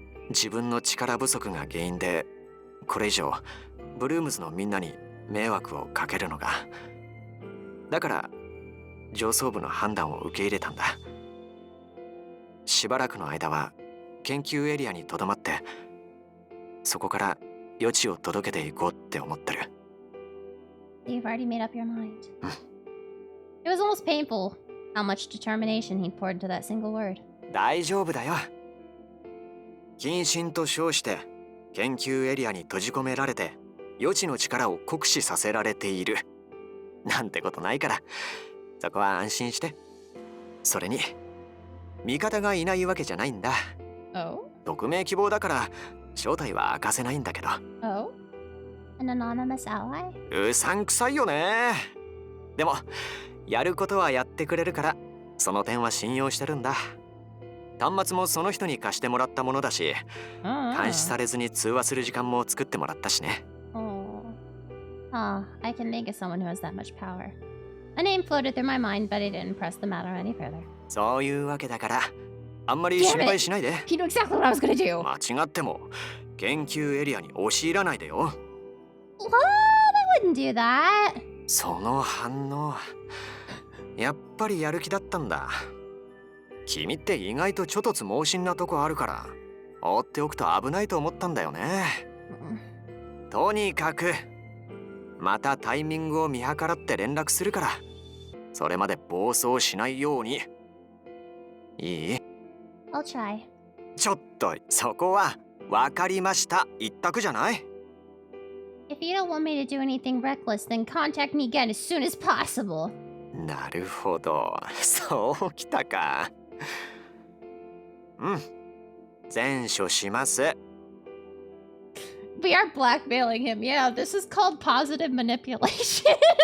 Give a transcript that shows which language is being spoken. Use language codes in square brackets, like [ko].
[ja] 自分の力不足が原因で、これ以上ブルームズのみんなに迷惑をかけるのが。だから上層部の判断を受け入れたんだ。しばらくの間は研究エリアにとどまって、そこから余地を届けていこうって思ってる。 [en] You've already made up your mind. It was almost painful how much determination he'd poured into that single word. [ja] 大丈夫だよ。謹慎と称して研究エリアに閉じ込められて余地の力を酷使させられているなんてことないから、そこは安心して。それに味方がいないわけじゃないんだ。 [en] Oh? [ja] 匿名希望だから正体は明かせないんだけど。 [en] Oh? An anonymous ally? [ja] うさんくさいよね。でもやることはやってくれるからその点は信用してるんだ。端末もその人に貸してもらったものだし、監視されずに通話する時間も作ってもらったしね。 [en] I can think of someone who has that much power. A name floated through my mind, but I didn't press the matter any further. [ja] そういうわけだからあんまり心配しないで。 [en] He knew exactly what I was gonna do. [ja] 間違っても研究エリアに押し入らないでよ。 [en] What? I wouldn't do that. [ja] その反応、やっぱりやる気だったんだ。君って意外とちょとつ猛進なとこあるから放っておくと危ないと思ったんだよね。とにかくまたタイミングを見計らって連絡するから、それまで暴走しないように。いい？ [en] I'll try. [ja] ちょっとそこは分かりました一択じゃない？ [en] If you don't want me to do anything reckless, then contact me again as soon as possible. [ja] なるほど、そうきたか。うん、善処します。 [en] We are blackmailing him. Yeah, this is called positive manipulation.